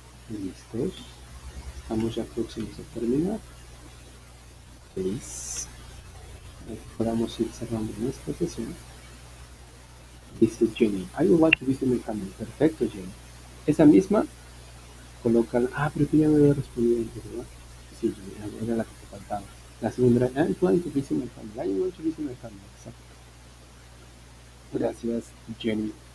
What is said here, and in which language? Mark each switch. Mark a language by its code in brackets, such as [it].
[es] Listos. Estamos ya próximos a terminar. Feliz. Podamos ir cerrando nuestra sesión. Dice [en] Jenny, I would like to visit my family. [es] Perfecto, Jenny. Esa misma, coloca. Ah, pero tú ya me había respondido antes, ¿verdad? Sí, Jenny, era la que te faltaba. La segunda era, [en] I'm planning to visit my family. I want to visit my family. [es] Exacto. Gracias, Jenny.